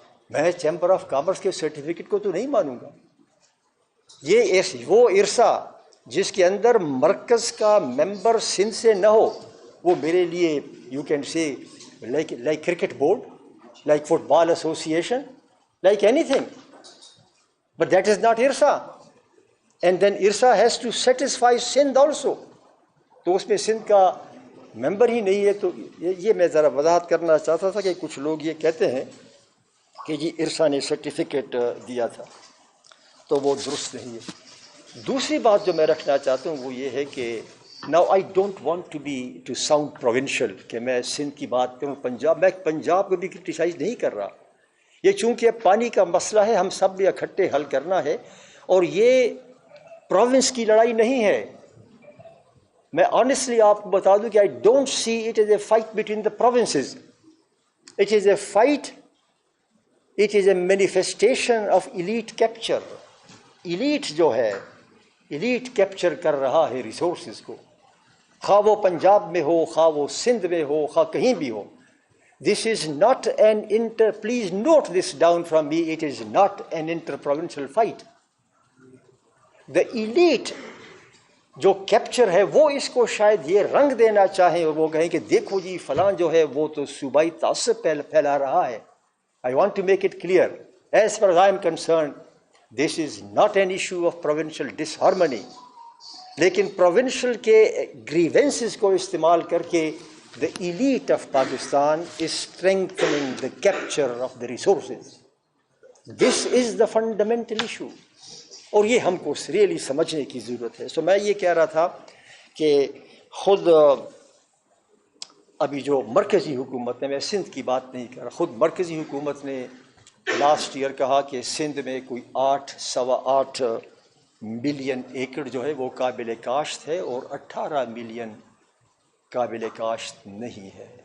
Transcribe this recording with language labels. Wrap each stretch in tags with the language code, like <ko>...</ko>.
<ur>میں chamber of commerce کے certificate کو تو نہیں مانوں گا. یہ وہ ارسا جس کے اندر مرکز کا ممبر سندھ سے نہ ہو، وہ میرے لیے</ur> <en>You can say like cricket board, like football association, like anything, but that is not IRSA. And then IRSA has to satisfy Sindh also.</en> <ur>تو اس میں سندھ کا ممبر ہی نہیں ہے. تو یہ میں ذرا وضاحت کرنا چاہتا تھا کہ کچھ لوگ یہ کہتے ہیں کہ جی IRSA نے سرٹیفکیٹ دیا تھا، تو وہ درست نہیں ہے. دوسری بات جو میں رکھنا چاہتا ہوں وہ یہ ہے کہ</ur> <en>now I don't want to sound provincial</en> <ur>کہ میں سندھ کی بات کروں میں پنجاب کو بھی کرٹیسائز نہیں کر رہا. یہ چونکہ پانی کا مسئلہ ہے, ہم سب نے اکٹھے حل کرنا ہے, اور یہ پروونس کی لڑائی نہیں ہے. میں آنیسٹلی آپ کو بتا دوں کہ</ur> <en>I don't see it is a fight between the provinces. It is a fight, it is a manifestation of elite capture.</en> <ur>Elite جو ہے, ایلیٹ کیپچر کر رہا ہے ریسورسز کو, خواہ وہ پنجاب میں ہو, خواہ وہ سندھ میں ہو, خواہ کہیں بھی ہو.</ur> <en>This is not an please note this down from me, it is not an inter-provincial fight. The elite</en> <ur>جو کیپچر ہے وہ اس کو شاید یہ رنگ دینا چاہیں اور وہ کہیں کہ دیکھو جی فلاں جو ہے وہ تو صوبائی تعصب پھیلا رہا ہے.</ur> <en>I want to make it clear, as far as I am concerned, this is not an issue of provincial disharmony.</en> <ur>لیکن provincial کے grievances کو استعمال کر کے</ur> <en>the elite of Pakistan is strengthening the capture of the resources. This is the fundamental issue.</en> <ur>اور یہ ہم کو ریئلی سمجھنے کی ضرورت ہے. میں یہ کہہ رہا تھا کہ خود ابھی جو مرکزی حکومت نے, میں سندھ کی بات نہیں کر رہا, خود مرکزی حکومت نے لاسٹ ایئر کہا کہ سندھ میں کوئی 8.8 ملین ایکڑ جو ہے وہ قابل کاشت ہے اور 18 ملین قابل کاشت نہیں ہے.</ur>